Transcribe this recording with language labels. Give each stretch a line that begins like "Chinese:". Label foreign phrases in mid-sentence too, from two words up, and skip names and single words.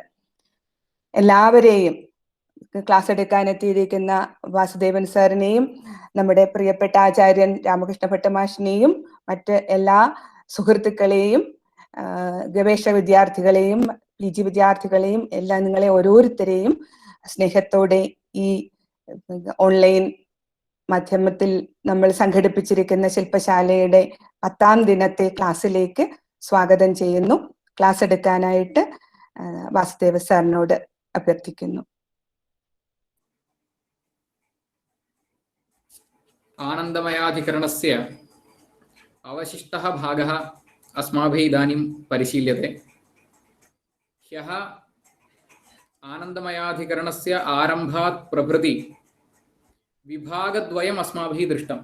Malayalam: എല്ലാവരെയും, ക്ലാസ് എടുക്കാൻ എത്തിയിരിക്കുന്ന വാസുദേവൻ സാറിനെയും നമ്മുടെ പ്രിയപ്പെട്ട ആചാര്യൻ രാമകൃഷ്ണ ഭട്ട് മാഷിനെയും മറ്റ് എല്ലാ സുഹൃത്തുക്കളെയും ഗവേഷക വിദ്യാർത്ഥികളെയും PG വിദ്യാർത്ഥികളെയും എല്ലാം, നിങ്ങളെ ഓരോരുത്തരെയും സ്നേഹത്തോടെ ഈ ഓൺലൈൻ മാധ്യമത്തിൽ നമ്മൾ സംഘടിപ്പിച്ചിരിക്കുന്ന ശില്പശാലയുടെ 10ാം ദിനത്തെ ക്ലാസ്സിലേക്ക് സ്വാഗതം ചെയ്യുന്നു. ക്ലാസ് എടുക്കാനായിട്ട് വാസുദേവ സാറിനോട് അഭ്യർത്ഥിക്കുന്നു.
Sanskrit: आनन्दमयाधिकरणस्य अवशिष्टः भागः अस्माभिः इदानीं परिशील्यते. ह्यः आनन्दमयाधिकरणस्य आरम्भात् प्रभृति विभागद्वयम् अस्माभिः दृष्टम्.